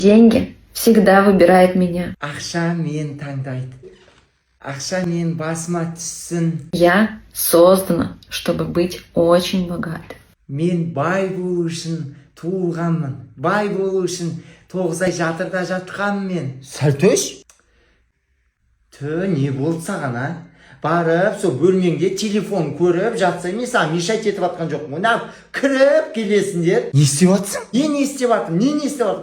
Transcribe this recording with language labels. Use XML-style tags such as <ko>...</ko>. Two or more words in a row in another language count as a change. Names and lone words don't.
<ru>Деньги всегда выбирает меня.</ru> <kk>Ақша мен таңдайды. Ақша мен басыма түссін.</kk> <ru>Я создана, чтобы быть очень богатой.</ru> <kk>Мен бай болу үшін туылғанмын. Бай болу үшін 9 ай жатырда жатқанмын. Сәлтөш? Не болды саған, а? Барып, сол бөлмеңде телефон көріп жатса, мен саған мешайт етіп атқан жоқпын. Мына кіріп келесіңдер. Не істеп атсың? Не істеп аттым? Не істеп аттым?</kk>